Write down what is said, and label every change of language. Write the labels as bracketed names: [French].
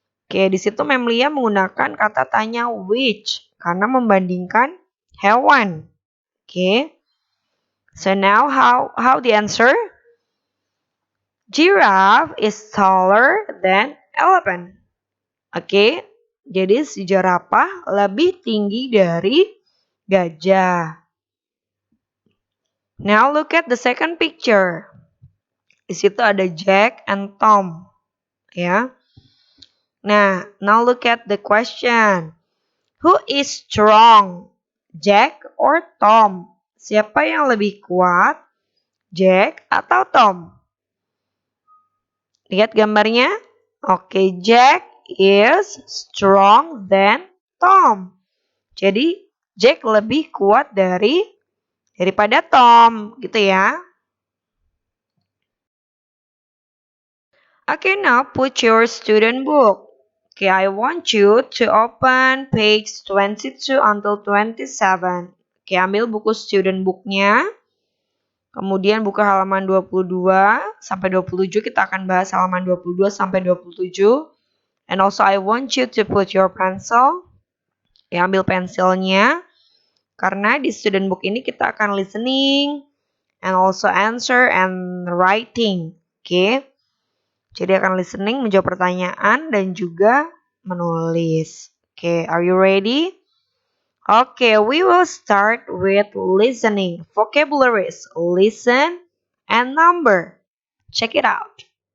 [Indonesian] Oke, di situ Memlia menggunakan kata tanya which karena membandingkan hewan. Oke. [English] So now how the answer? Giraffe is taller than elephant. [Indonesian] Oke. Jadi si jerapah lebih tinggi dari gajah. [English] Now look at the second picture. [Indonesian] Di situ ada [English] Jack and Tom. [Indonesian] Ya. [English] Nah, now look at the question. Who is strong? Jack or Tom? [Indonesian] Siapa yang lebih kuat? Jack atau Tom? Lihat gambarnya. [English] Oke, Jack is strong than Tom. [Indonesian] Jadi, Jack lebih kuat daripada Tom, gitu ya. [English] Okay, now put your student book. Okay, I want you to open page 22 until 27. [Indonesian] Okay, ambil buku student booknya. Kemudian buka halaman 22 sampai 27. Kita akan bahas halaman 22 sampai 27. [English] And also I want you to put your pencil. [Indonesian] Ya, ambil pensilnya. Karena di student book ini kita akan [English] listening and also answer and writing. [Indonesian] Okay. Jadi akan listening, menjawab pertanyaan, dan juga menulis. [English] Okay, are you ready? Okay, we will start with listening. Vocabularies, listen, and number. Check it out.